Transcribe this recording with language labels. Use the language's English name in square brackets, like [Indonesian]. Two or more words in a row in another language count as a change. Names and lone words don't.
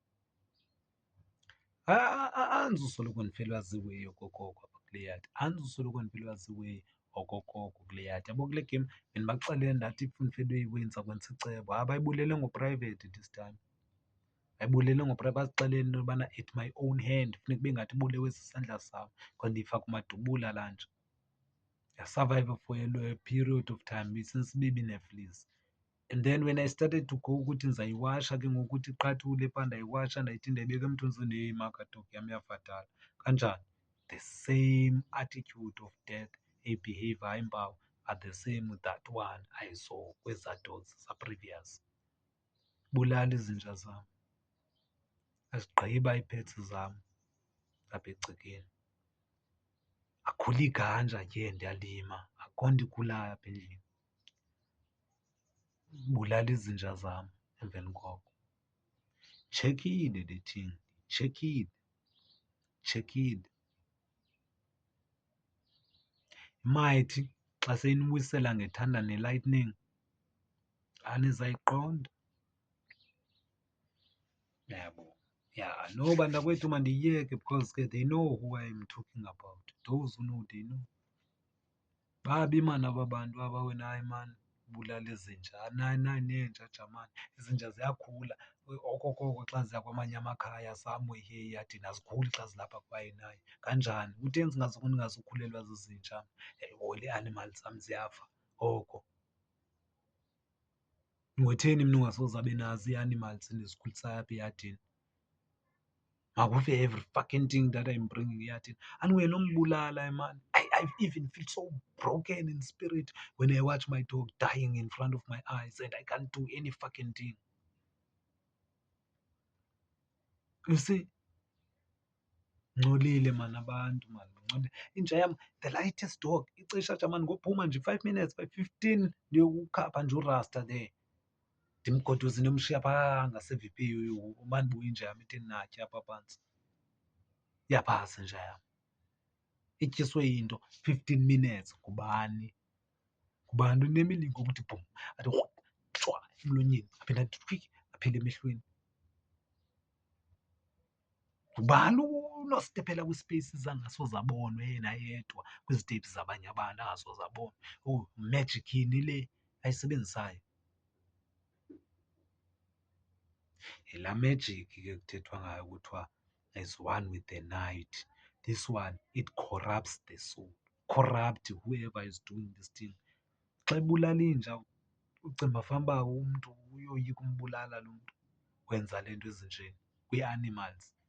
[Xhosa] Andizusoloko ndifelwa ziweyi okokoko apha kule yadi. Andizusoloko ndifelwa ziweyi okokoko kule yadi. Yabo kule game bendibaxelele ndathi if ndifelwe yiweyi ndiza kwenza icebo. Hayi bayibulele ngoprivate [English] this time. [Xhosa] Ayibulele ngopraya bazixelele into yobana [English] at my own hand [Xhosa] funeka ube ngathi ibulewe sisandla sam because ndiyifaka kumadubula laa nja. [English] Yasurviva for a period of time since [Xhosa] ibe ibineflies. [English] And then when I started to go [Xhosa] ukuthi ndizayiwasha ke ngoku ukuthi iqathule phaa ndayiwasha ndayithi ndiyayibeka emthunzini, heyi makadok yam yafatala. Kanjani? [English] The same attitude of death, behavior, iimpawu are the same with that one I saw kwezaa dogs za-previous. [Xhosa] Bulala izinja zam, azigqiba ii-pets zam apha egcekeni. Akhula iganja ke ndiyalima, akukho nto ikhulayo apha endlini. Bulala izinja zam emveni koko. Tshekile le thing, tshekile, tshekile. Might xa seyiniwisela nge-thunder ne-lightning anizayiqonda. [English] Uyabo? Yeah, no [Xhosa] bantakwethu mandiyiyeke [English] because ke they know who I am talking about. Those who know, they know. [Xhosa] Babi maan aba bantu aba wena, hayi maan bulala izinja. Neenja jamani, izinja ziyakhula. Okokoko xa ziya kwamanye amakhaya [English] somewhere here [Xhosa] eyadini azikhuli xa zilapha kwayena hayi. Kanjani? Kutheni ndingazukhulelwa zizinja? Le animals zam ziyafa oko. Ngotheni mna ungasoze abe nazo ii-animals endizikhulisayo apha eyadini? [English] Makufe every fucking thing that I'm bringing eyadini. [Xhosa] And wena umbulala man. [English] I even feel so broken in spirit when I watch my dog dying in front of my eyes and I can't do any fucking thing. You see? [Xhosa] Ngcolile man abantu man, ngcolile. Inja yam, [English] the lightest dog, [Xhosa] ixesha jamani ngophuma nje 5 minutes, 15 ndiyokukhapha nje urasta there. Ndimgoduze ndiyomshiya phaa ngase-V_P umane ubuya inja yam ithi natya apha phantsi. Iyaphasa inja yam. Ityiswe yinto 15 minutes. Ngubani? Ngubani unemilingo ukuthi bhum athi shwa emlonyeni aphinde athi twi aphele emehlweni? Ngubani unostephela kwi-spaces angasoze abonwe yena yedwa, kwizitephu zabanye abantu angasoze abonwe? Oh, magic yini le ayisebenzisayo? Yilaa magic ke kuthethwa ngayo kuthiwa [English] is one with the night. This one, it corrupts the soul. Corrupt whoever is doing this thing. [Xhosa] Xa ebulala inja ucinga fanuba umntu uyoyika umbulala lo mntu wenza le nto ezinjeni kwii-animals.